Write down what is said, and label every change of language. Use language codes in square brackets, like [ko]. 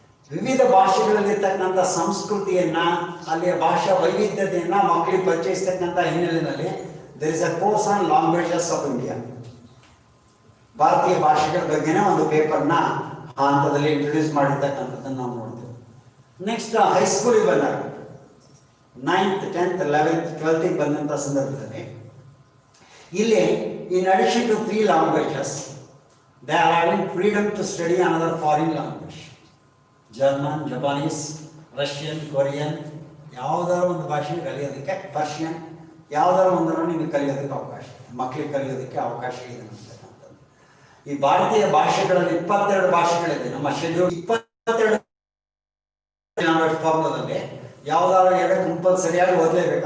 [kn] ವಿವಿಧ ಭಾಷೆಗಳಲ್ಲಿರ್ತಕ್ಕಂಥ ಸಂಸ್ಕೃತಿಯನ್ನು, ಅಲ್ಲಿಯ ಭಾಷಾ ವೈವಿಧ್ಯತೆಯನ್ನು ಮಕ್ಕಳಿಗೆ ಪರಿಚಯಿಸ್ತಕ್ಕಂಥ ಹಿನ್ನೆಲೆಯಲ್ಲಿ [en] There is a course on languages of India. [kn] ಭಾರತೀಯ ಭಾಷೆಗಳ ಬಗ್ಗೆನೇ ಒಂದು ಪೇಪರ್ನ ಆ ಹಂತದಲ್ಲಿ ಇಂಟ್ರೊಡ್ಯೂಸ್ ಮಾಡಿರ್ತಕ್ಕಂಥದ್ದನ್ನು ನಾವು ನೋಡ್ತೇವೆ. ನೆಕ್ಸ್ಟ್ ಹೈಸ್ಕೂಲಿಗೆ ಬಂದಾಗ 9th, 10th, 11th, 12th ಬಂದಂಥ ಸಂದರ್ಭದಲ್ಲಿ ಇಲ್ಲಿ [en] In addition to 3 languages they are having freedom to study another foreign language. [kn] German, Japanese, Russian, Korean, ಯಾವುದಾದ್ರು ಒಂದು ಭಾಷೆ ಕಲಿಯೋದಕ್ಕೆ, ಪರ್ಷಿಯನ್, ಯಾವುದಾದ್ರು ಒಂದನ್ನು ನಿಮಗೆ ಕಲಿಯೋದಕ್ಕೆ ಅವಕಾಶ, ಮಕ್ಕಳಿಗೆ ಕಲಿಯೋದಕ್ಕೆ ಅವಕಾಶ ಇದೆ ಅಂತಕ್ಕಂಥದ್ದು. ಈ ಭಾರತೀಯ ಭಾಷೆಗಳಲ್ಲಿ 22 ಭಾಷೆಗಳಿದೆ. ನಮ್ಮ ಶೆಡ್ಯೂಲ್ 22 ಲ್ಯಾಂಗ್ವೇಜ್ ಫಾರ್ಮುಲಾದಲ್ಲಿ ಯಾವುದಾದ್ರು 2 ಕಂಪಲ್ಸರಿಯಾಗಿ ಓದಲೇಬೇಕು.